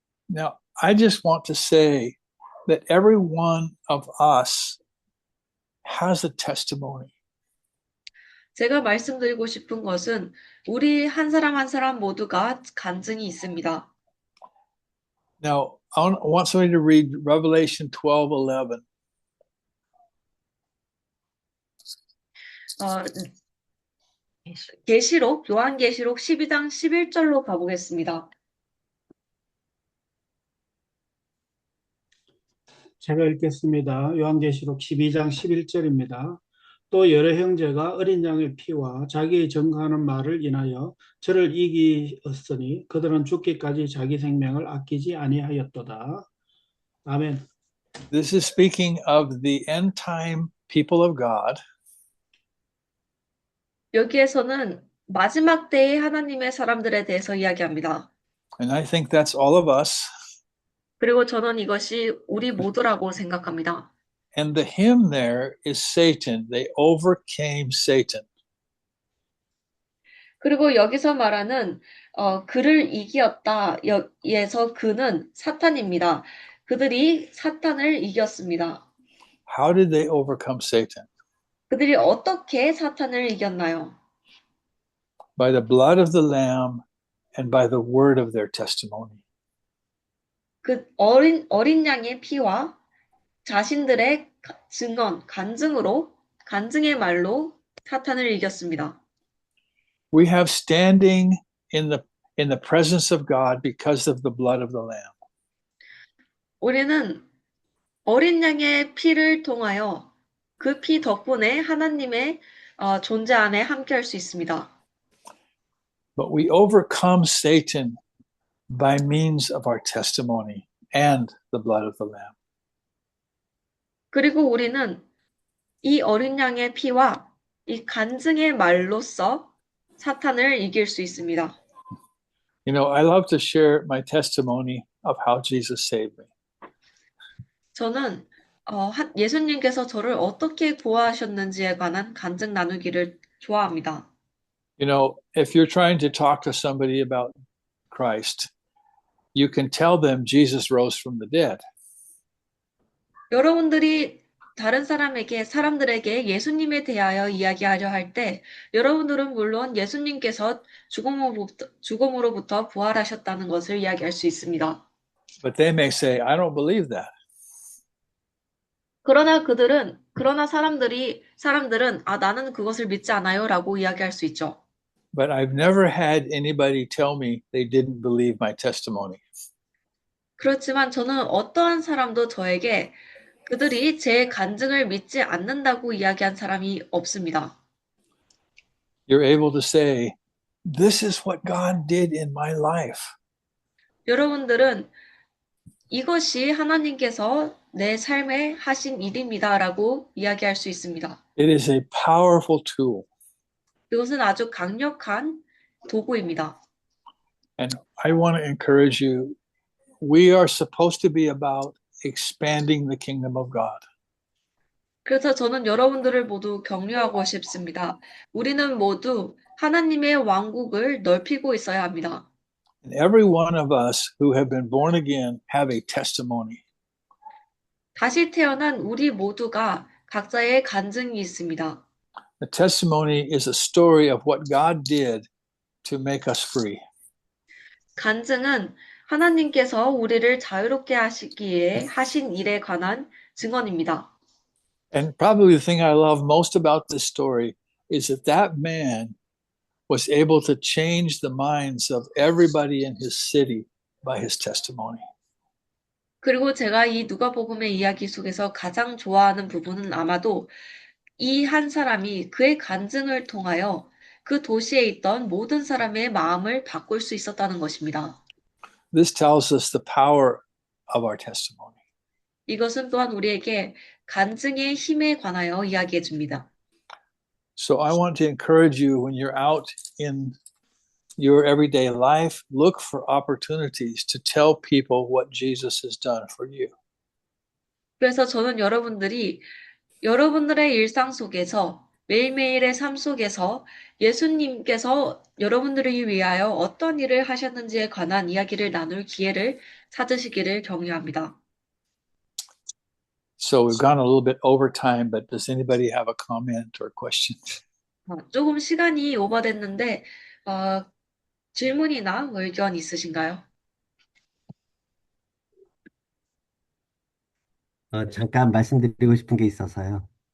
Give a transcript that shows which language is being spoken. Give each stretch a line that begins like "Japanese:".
English: Now, I just want to say that every one of us has a testimony.
Korean: 제가 말씀드리고 싶은 것은 우리 한 사람 한 사람 모두가 간증이 있습니다.
English: Now, I want somebody to read Revelation 12:11.
Korean: 요한계시록 12장 11절로 가보겠습니다. 제가 읽겠습니다. 요한계시록 12장 11절입니다. 또 여러 형제가 어린 양의 피와 자기의 증거하는 말을 인하여 저를 이기었으니 그들은 죽기까지 자기 생명을 아끼지 아니하였도다. 아멘.
English: This is speaking of the end time people of God.
Korean: 여기에서는 마지막 때의 하나님의 사람들에 대해서 이야기합니다.
English: And I think that's all of us.
Korean: 그리고 저는 이것이 우리 모두라고 생각합니다.
English: And the him there is Satan. They overcame Satan.
Korean: 그리고 여기서 말하는 그를 이기었다에서 그는 사탄입니다. 그들이 사탄을 이겼습니다.
English: How did they overcome Satan?
Korean: 그들이 어떻게 사탄을 이겼나요?
English: By the blood of the Lamb and by the word of their testimony.
Korean: 그 어린 양의 피와 자신들의 간증의 말로 사탄을 이겼습니다.
English: We have standing in the presence of God because of the blood of the Lamb.
Korean: 우리는 어린 양의 피를 통하여 그 피 덕분에 하나님의 존재 안에 함께할 수 있습니다.
English: But we overcome Satan by means of our testimony and the blood of the Lamb.
Korean: 그리고 우리는 이 어린 양의 피와 이 간증의 말로써 사탄을 이길 수 있습니다.
English: You know, I love to share my testimony of how Jesus saved me.
Korean: 저는 예수님께서 저를 어떻게 구하셨는지에 관한 간증 나누기를 좋아합니다.
English: You know, if you're trying to talk to somebody about Christ, you can tell them Jesus rose from the dead.
Korean: 여러분들이 다른 사람들에게 예수님에 대하여 이야기하려 할 때 여러분들은 물론 예수님께서 죽음으로부터 부활하셨다는 것을 이야기할 수 있습니다.
English: But they may say, I don't believe that.
Korean: 그러나 사람들은 나는 그것을 믿지 않아요 라고 이야기할 수 있죠.
English: But I've never had anybody tell me they didn't believe my testimony.
Korean: 그렇지만 저는 어떠한 사람도 저에게 그들이 제 간증을 믿지 않는다고 이야기한 사람이 없습니다.
English: You're able to say, this is what God did in my life.
Korean: 여러분들은 이것이 하나님께서 내 삶에 하신 일입니다라고 이야기할 수 있습니다.
English: It is a powerful tool.
Korean: 이것은 아주 강력한 도구입니다.
English: And I want to encourage you, we are supposed to be about expanding the kingdom of God.
Korean: 그래서 저는 여러분들을 모두 격려하고 싶습니다. 우리는 모두 하나님의 왕국을 넓히고 있어야 합니다.
English: And every one of us who have been born again have a testimony.
Korean: 다시 태어난 우리 모두가 각자의 간증이 있습니다.
English: The testimony is a story of what God did to make us free.
Korean: 간증은 하나님께서 우리를 자유롭게 하시기에 하신 일에 관한 증언입니다.
English: And probably the thing I love most about this story is that man was able to change the minds of everybody in his city by his testimony.
Korean: 그리고 제가 이 누가복음의 이야기 속에서 가장 좋아하는 부분은 아마도 이 한 사람이 그의 간증을 통하여 그 도시에 있던 모든 사람의 마음을 바꿀 수 있었다는 것입니다.
English: This tells us the power of our testimony.
Korean: 이것은 또한 우리에게 간증의 힘에 관하여 이야기해 줍니다.
English: So I want to encourage you when you're out in your everyday life, look for opportunities to tell people what Jesus has done for you.
Korean: 그래서 저는 여러분들의 일상 속에서 매일매일의 삶 속에서 예수님께서 여러분들을 위하여 어떤 일을 하셨는지에 관한 이야기를 나눌 기회를 찾으시기를 격려합니다.
English: So we've gone a little bit over time, but does anybody have a comment or question?
Korean: 조금 시간이 오버됐는데 질문이나 의견 있으신가요? 잠깐 말씀드리고 싶은 게 있어서요.